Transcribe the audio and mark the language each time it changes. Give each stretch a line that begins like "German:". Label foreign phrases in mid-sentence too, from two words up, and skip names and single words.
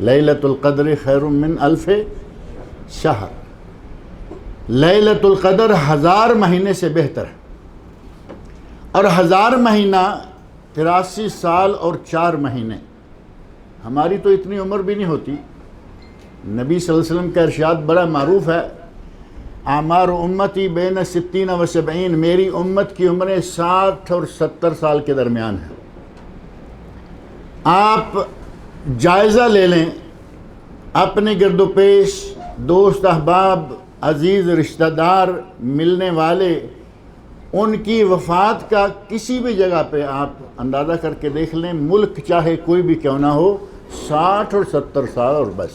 Arabic: لیلۃ القدر خیر من الف شہر،
Urdu: لیلۃ القدر 1000 مہینے سے بہتر ہے، اور 1000 مہینہ 83 سال اور 4 مہینے۔ ہماری تو اتنی عمر بھی نہیں ہوتی۔ نبی
Arabic: صلی اللہ علیہ وسلم
Urdu: کا ارشاد بڑا معروف ہے،
Arabic: اعمار امتی بین 60 و 70،
Urdu: میری امت کی عمریں 60 اور 70 سال کے درمیان ہیں۔ آپ جائزہ لے لیں، اپنے گرد و پیش دوست احباب عزیز رشتہ دار ملنے والے، ان کی وفات کا کسی بھی جگہ پہ آپ اندازہ کر کے دیکھ لیں، ملک چاہے کوئی بھی کیوں نہ ہو، 60 اور 70 سال اور بس۔